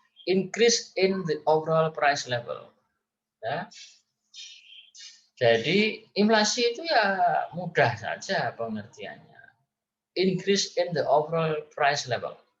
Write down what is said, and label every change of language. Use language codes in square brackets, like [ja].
[en] increase in the overall price level. [id] Ya. Jadi inflasi itu ya mudah saja pengertiannya. [en] Increase in the overall price level.